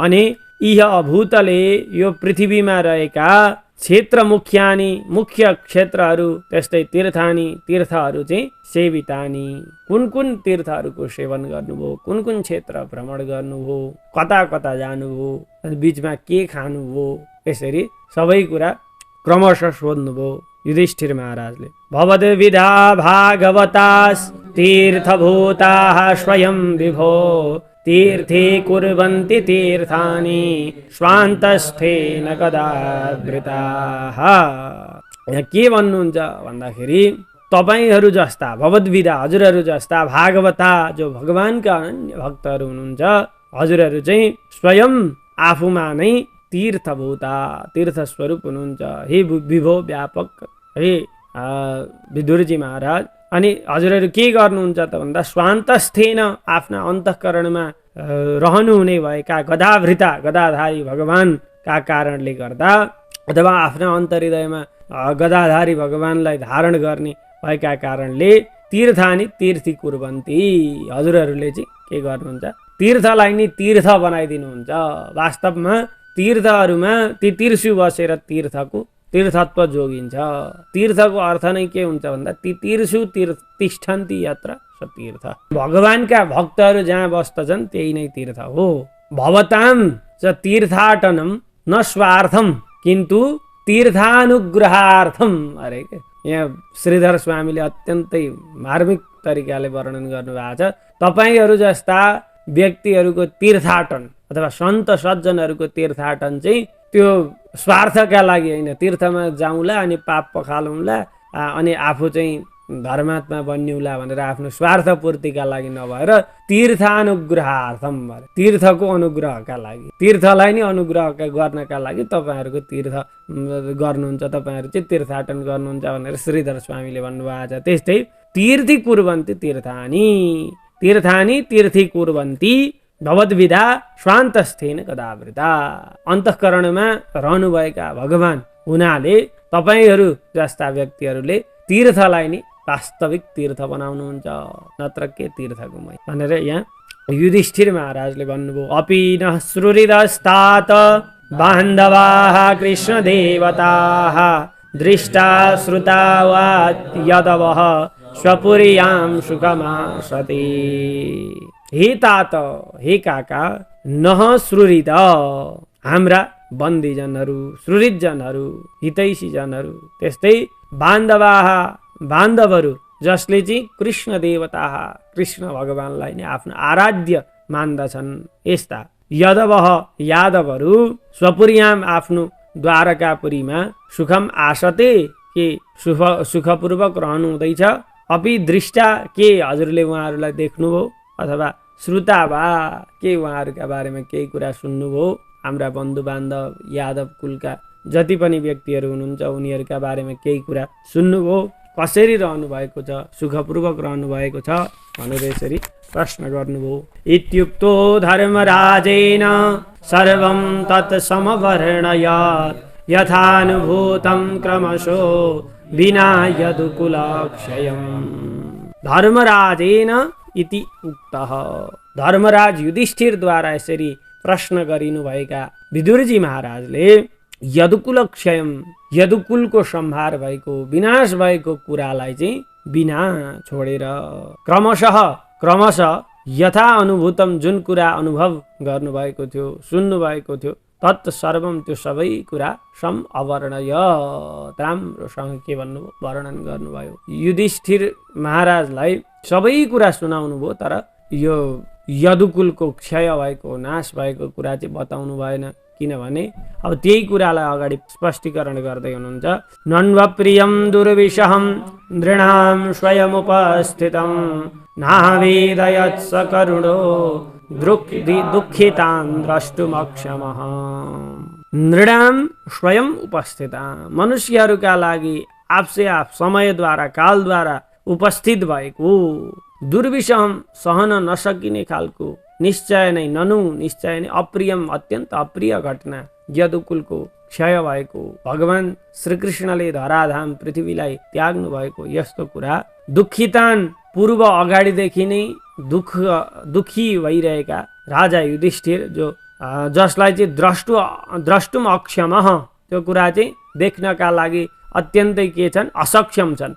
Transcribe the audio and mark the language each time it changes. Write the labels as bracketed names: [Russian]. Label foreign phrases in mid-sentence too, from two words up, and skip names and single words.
[Nepali] अनि यह भूतले, यो पृथ्वीमा रहेका क्षेत्र मुख्यानि मुख्य क्षेत्रहरू त्यस्तै तीर्थानि तीर्थहरू चाहिँ सेवितानि कुन कुन तीर्थहरूको सेवन गर्नुभयो कुन कुन क्षेत्र भ्रमण गर्नुभयो कता कता जानुभयो बीचमा के खानुभयो यसरी सबै कुरा क्रमशः सोध्नुभयो युधिष्ठिर महाराजले। [Sanskrit] भवद्विधा भागवतास् तीर्थभूताः स्वयं विभो तीर्थे कुर्वन्ति तीर्थानि स्वान्तस्थेन कदावृताः। [Nepali] यहाँ के भन्नुहुन्छ भन्दाखेरि तपाईहरू जस्ता भवद्विधा हजुरहरू जस्ता भागवता जो भगवानका अनन्य भक्तहरू हुनुहुन्छ हजुरहरू चाहिँ स्वयं आफूमा नै तीर्थभूता तीर्थ स्वरूप हुनुहुन्छ हे विभो व्यापक हे विदुरजी महाराज। अनि हजुरहरू के गर्नुहुन्छ त भन्दा स्वान्तस्थेन आफ्ना अन्तःकरणमा रहनुहुने भएका गदावृता गदाधारी भगवानका कारणले गर्दा अथवा आफ्ना अन्तर्हृदयमा गदाधारी भगवानलाई धारण गर्ने भएका कारणले [Sanskrit] तीर्थानि तीर्थी कुर्वन्ति [Nepali] हजुरहरूले चाहिँ के गर्नुहुन्छ तीर्थलाई नि तीर्थ बनाइदिनुहुन्छ। वास्तवमा तीर्थहरूमा [Sanskrit] ती तीर्षु [Nepali] बसेर तीर्थत्व जोगिन्छ। तीर्थको अर्थ नै के हुन्छ भन्दा [Sanskrit] ती तीर्षु तिष्ठन्ति यत्र स तीर्थ [Nepali] भगवानका भक्तहरू जहाँ बस्दछन् त्यही नै तीर्थ हो। [Sanskrit] भवतां च तीर्थाटनम न स्वार्थम किन्तु तीर्थानुग्रहार्थम [Nepali] अरे के यहाँ श्रीधर स्वामीले अत्यन्तै मार्मिक तरिकाले वर्णन गर्नुभएको छ। तपाईहरू जस्ता व्यक्तिहरूको तीर्थाटन अथवा सन्त सज्जनहरूको तीर्थाटन चाहिँ त्यो स्वार्थका लागि होइन तीर्थमा जाउँला अनि पाप पखालौँला अनि आफू चाहिँ धर्मात्मा बन्यौला भनेर आफ्नो स्वार्थ पूर्तिका लागि नभएर तीर्थानुग्रहार्थम तीर्थको अनुग्रहका लागि तीर्थलाई नै अनुग्रह गर्नका लागि तपाईँहरूको तीर्थ गर्नुहुन्छ तपाईँहरू चाहिँ तीर्थाटन गर्नुहुन्छ भनेर श्रीधर स्वामीले भन्नुभएको छ। त्यस्तै [Sanskrit] तीर्थी कुर्वन्ति तीर्थानि तीर्थी कुर्वन्ति भवद्विधा स्वान्तस्थेन कदावृता [Nepali] अन्तःकरणमा रहनुभएका भगवान हुनाले तपाईहरू जस्ता व्यक्तिहरूले तीर्थलाई नि वास्तविक तीर्थ बनाउनुहुन्छ नत्र के तीर्थको मै भनेर यहाँ युधिष्ठिर महाराजले भन्नुभयो। [Sanskrit] अपि न श्रुरिदस्तात बान्धवाः कृष्णदेवताः दृष्टा श्रुता वा यदवः स्वपुर्यां सुखमासते। [Nepali] हे तात हे काका नह श्रुरिद हाम्रा बन्दीजनहरू श्रुरितजनहरू हितैषीजनहरू त्यस्तै बान्धवहरू जसले चाहिँ कृष्ण देवता कृष्ण भगवानलाई नै आफ्नो आराध्य मान्दछन् यस्ता यादवहरू स्वपुर्याम आफ्नो द्वारकापुरीमा [Sanskrit] सुखम आसते [Nepali] के सुखपूर्वक रहनु हुँदैछ। [Sanskrit] अपि दृष्टा [Nepali] के हजुरले उहाँहरूलाई देख्नुभयो अथवा [Sanskrit] श्रुता वा [Nepali] के उहाँहरूका बारेमा केही कुरा सुन्नुभयो हाम्रा बन्धु बान्धव यादव कुलका जति पनि व्यक्तिहरू हुनुहुन्छ उनीहरूका बारेमा केही कुरा सुन्नुभयो कसरी रहनु भएको छ सुखपूर्वक रहनु भएको छ भनेर यसरी प्रश्न गर्नुभयो। [Sanskrit] इत्युक्तो धर्मराजेन सर्वं तत् समवर्णयत् यथानुभूतं क्रमशो विना यदुकुलक्षयम्। धर्मराजेन इति उक्तः [Nepali] धर्मराज युधिष्ठिरद्वारा यसरी प्रश्न गरिनुभएका विदुरजी महाराजले यदुकुलक्षयम यदुकुलको संहार भएको विनाश भएको कुरालाई चाहिँ बिना छोडेर क्रमशः [Sanskrit] यथा अनुभूतम [Nepali] जुन कुरा अनुभव गर्नुभएको थियो सुन्नुभएको थियो [Sanskrit] तत् सर्वम [Nepali] त्यो सबै कुरा [Sanskrit] सम अवर्णय [Nepali] राम्रोसँग के भन्नुभयो वर्णन गर्नुभयो। युधिष्ठिर महाराजलाई सबै कुरा सुनाउनु भयो तर यो यदुकुलको क्षय भएको नाश भएको कुरा चाहिँ बताउनु भएन किनभने अब त्यही कुरालाई अगाडि स्पष्टीकरण गर्दै हुनुहुन्छ। [Sanskrit] नन्वप्रियं दुर्विषहं नृणां स्वयमुपस्थितं नावेदयत् सकरुणो दुःखितान् द्रष्टुमक्षमः। नृणां स्वयं उपस्थिता [Nepali] मनुष्यहरूका लागि आपसे आप समयद्वारा कालद्वारा उपस्थित भएको दुर्विषहं सहन नसकिने खालको निश्चय नै निश्चय नै अप्रियम अत्यन्त अप्रिय घटना यदुकुलको क्षय भएको भगवान श्रीकृष्णले धराधाम पृथ्वीलाई त्याग्नु भएको यस्तो कुरा दुःखितान पूर्व अगाडिदेखि नै दुखी भइरहेका राजा युधिष्ठिर जो जसलाई चाहिँ [Sanskrit] द्रष्टुम अक्षम [Nepali] त्यो कुरा चाहिँ देख्नका लागि अत्यन्तै के छन्, असक्षम छन्।